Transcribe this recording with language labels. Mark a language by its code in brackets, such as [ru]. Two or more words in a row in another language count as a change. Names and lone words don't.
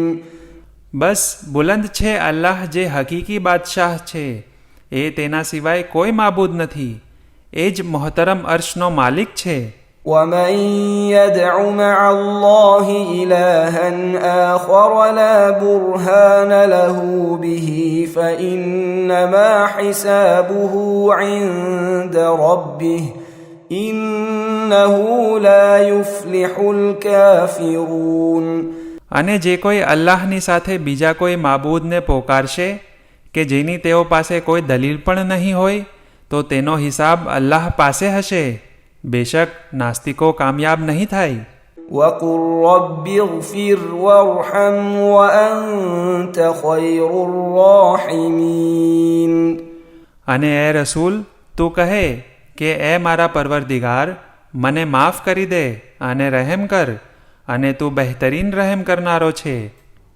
[gu] બસ બુલંદ છે અલ્લાહ જે હકીકી બાદશાહ છે, એ તેના સિવાય કોઈ માબૂદ નથી, એ જ મોહતરમ અર્શનો માલિક છે. [ar] ومن يدع مع الله إلها آخر لا برهان له به فإنما حسابه عند ربه إنه لا يفلح الكافرون. [gu] અને જે કોઈ અલ્લાહની સાથે બીજા કોઈ માબૂદને પોકારશે કે જેની તેઓ પાસે કોઈ દલીલ પણ નહીં હોય તો તેનો હિસાબ અલ્લાહ પાસે હશે. બેશક નાસ્તિકો કામયાબ નહીં થાય. [ar] وقل رب اغفر وارحم وأنت خير الراحمين. [gu] અને એ રસૂલ તું કહે કે એ મારા પરવરદિગાર મને માફ કરી દે અને રહેમ કર અને તું બહેતરીન રહેમ કરનારો છે.